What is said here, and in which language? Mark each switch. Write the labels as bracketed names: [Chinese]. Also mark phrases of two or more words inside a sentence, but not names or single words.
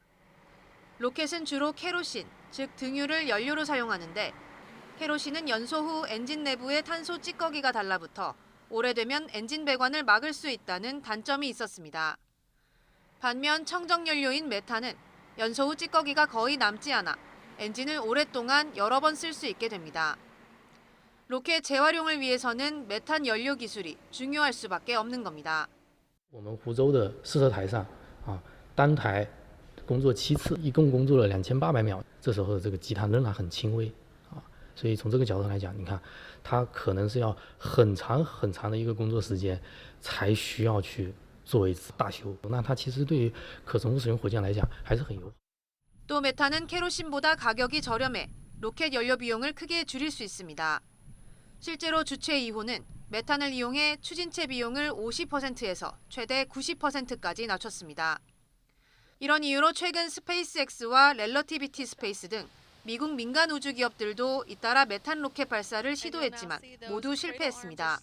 [Korean] 로켓은 주로 케로신, 즉 등유를 연료로 사용하는데 케로신은 연소 후 엔진 내부에 탄소 찌꺼기가 달라붙어 오래되면 엔진 배관을 막을 수 있다는 단점이 있었습니다. 반면 청정연료인 메탄은 연소 후 찌꺼기가 거의 남지 않아 엔진을 오랫동안 여러 번 쓸 수 있게 됩니다. 로켓 재활용을 위해서는 메탄 연료 기술이 중요할 수밖에 없는 겁니다. [Chinese] 我们湖州的试车台上单台工作7次，一共工作了2800秒。这时候的这个积碳仍然很轻微所以从这个角度来讲，你看它可能是要很长很长的一个工作时间才需要去做一次大修。那它其实对于可重复使用火箭来讲还是很友好。 [Korean] 또 메탄은 케로신보다 가격이 저렴해 로켓 연료 비용을 크게 줄일 수 있습니다. 실제로 주체 2호는 메탄을 이용해 추진체 비용을 50%에서 최대 90%까지 낮췄습니다. 이런 이유로 최근 스페이스X와 렐러티비티 스페이스 등 미국 민간 우주 기업들도 잇따라 메탄 로켓 발사를 시도했지만 모두 실패했습니다.